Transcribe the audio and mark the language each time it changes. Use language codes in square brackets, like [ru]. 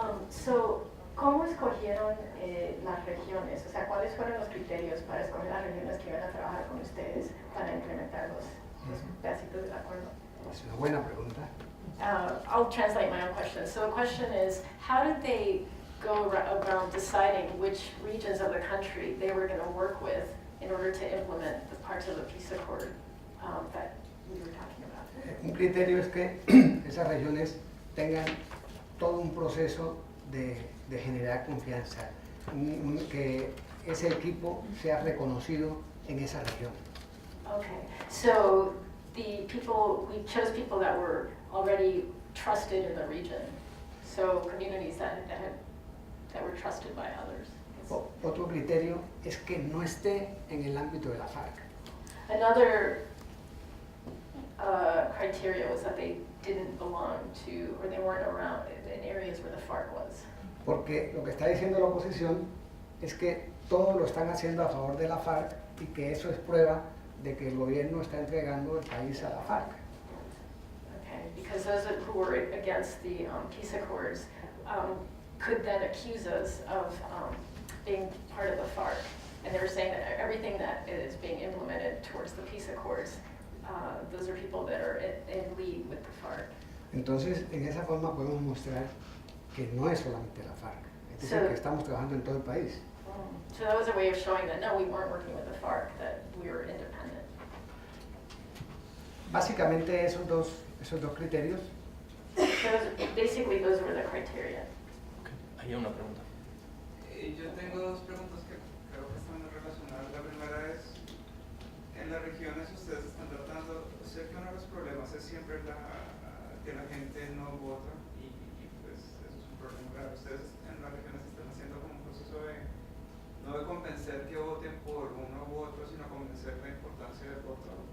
[es] So, ¿cómo escogieron las regiones? O sea, ¿cuáles fueron los criterios para escoger las regiones que iban a trabajar con ustedes para implementar los pedacitos del acuerdo? Es una buena pregunta. [en] I'll translate my own question. So the question is, how did they go around deciding which regions of the country they were going to work with in order to implement the parts of the peace accord that we were talking about? [es] Un criterio es que esas regiones tengan todo un proceso de generar confianza, que ese equipo sea reconocido en esa región. [en] Okay, so the people, we chose people that were already trusted in the region, so communities that were trusted by others. [es] Otro criterio es que no esté en el ámbito de la FARC. [en] Another criteria was that they didn't belong to, or they weren't around in areas where the FARC was. [es] Porque lo que está diciendo la oposición es que todo lo están haciendo a favor de la FARC y que eso es prueba de que el gobierno está entregando el país a la FARC. [en] Okay, because those who were against the peace accords could then accuse us of being part of the FARC. And they were saying that everything that is being implemented towards the peace accords, those are people that are in league with the FARC. [es] Entonces, en esa forma podemos mostrar que no es solamente la FARC, es decir, que estamos trabajando en todo el país. [en] So that was a way of showing that no, we weren't working with the FARC, that we were independent. [es] Básicamente esos dos criterios [en] Basically, those were the criteria. [es] Okay. Hay una pregunta. Yo tengo dos preguntas que creo que están muy relacionadas. La primera es, en las regiones ustedes están tratando, sé que uno de los problemas es siempre que la gente no vota y pues eso es un problema grave. Ustedes en las regiones están haciendo como un proceso no de convencer que voten por uno u otro, sino convencer la importancia del voto.